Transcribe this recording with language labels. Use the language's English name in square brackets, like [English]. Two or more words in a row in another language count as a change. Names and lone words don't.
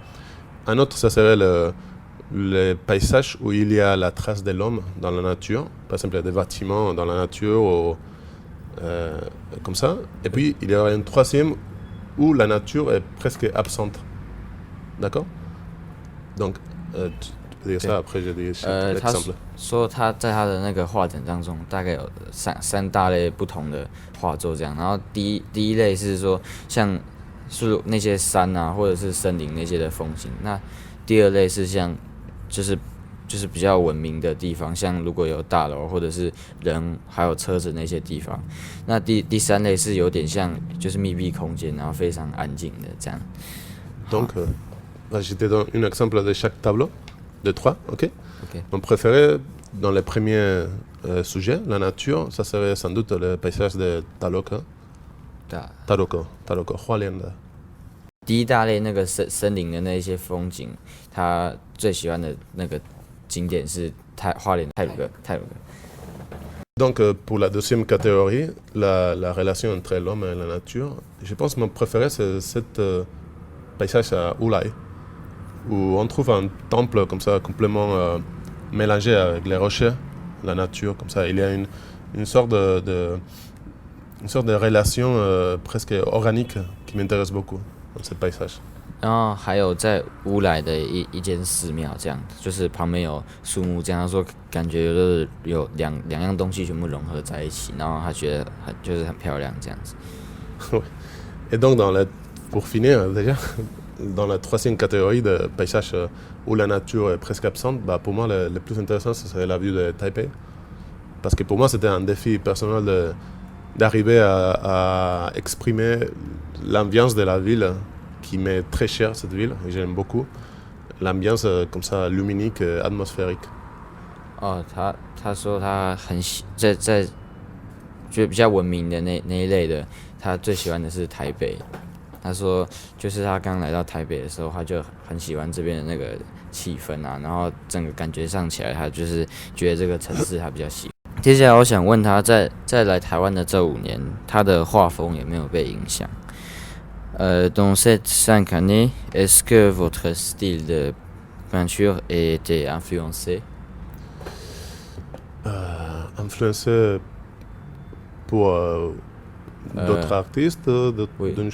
[French] Un autre, ça serait les paysages où il y a la trace de l'homme dans la nature, par exemple des bâtiments dans la nature, ou, comme ça. Et puis il y aurait un troisième où la nature est presque absente. D'accord? Donc, tu peux dire ça, après je dis chaque exemple. [Chinese] 他说他在他的那个画展当中，大概有三大类不同的画作这样。然后第一类是说像是那些山啊，或者是森林那些的风景。那第二类是像就是比较文明的地方，像如果有大楼或者是人还有车子那些地方。那第三类是有点像就是密闭空间，然后非常安静的这样。 [French] Donc, je te donne un exemple de chaque tableau, de 3, ok? Mon préféré dans les premiers sujets, la nature, ça serait sans doute le paysage de Taloco, [Chinese] 花莲的。第一大类那个森林的那些风景，他最喜欢的那个景点是花莲太鲁阁。 [French] Donc pour la deuxième catégorie, la relation entre l'homme et la nature, je pense que mon préféré c'est cet paysage à Ulai, où on trouve un temple comme ça complètement mélangé avec les rochers, la nature, comme ça. Il y a une sorte de relation presque organique qui m'intéresse beaucoup dans ce paysage. [Chinese] 然后还有在乌来的一间寺庙，这样就是旁边有树木，这样他说感觉就是有两样东西全部融合在一起，然后他觉得很漂亮这样子。 [French] Et donc pour finir déjà, dans la troisième catégorie de paysages où la nature est presque absente, bah pour moi le plus intéressant ce serait la vue de Taipei, parce que pour moi c'était un défi personnel d'arriver à exprimer l'ambiance de la ville qui m'est très chère, cette ville, et j'aime beaucoup l'ambiance comme ça luminique, atmosphérique. [Chinese] 他说他很在觉得比较文明的那一类的，他最喜欢的是台北。他说就是他刚来到台北的时候，他就很喜欢这边的那个气氛啊，然后整个感觉上起来，他就是觉得这个城市他比较喜欢。接下来我想问他在来台湾的这5年，他的画风有没有被影响 ？ [French] Dans ces 5 années, est-ce que votre style de peinture a été influencé? Influencé pour d'autres artistes, d'une chose.